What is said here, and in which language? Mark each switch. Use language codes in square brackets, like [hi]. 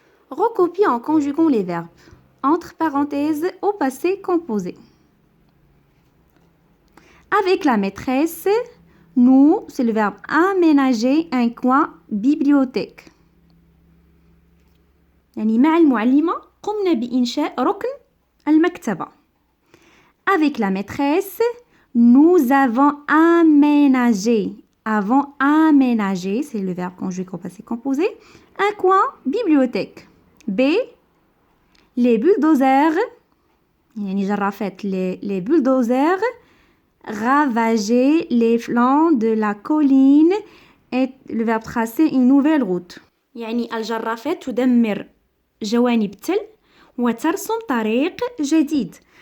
[fr] Recopie en conjuguant les verbes entre parenthèses au passé composé. Avec la maîtresse, nous, c'est le verbe aménager un coin bibliothèque. [ar] يعني مع المعلمة قمنا بإنشاء ركن المكتبة. [fr] Avec la maîtresse, nous avons aménagé. Avons aménagé, c'est le verbe conjugué au passé composé, un coin bibliothèque. B. Les bulldozers, [ar] يعني جرافات [fr] les bulldozers ravager les flancs de la colline et le verbe tracer une nouvelle route. [ar] يعني الجرافات تدمر جوانب التل وترسم طريق جديد.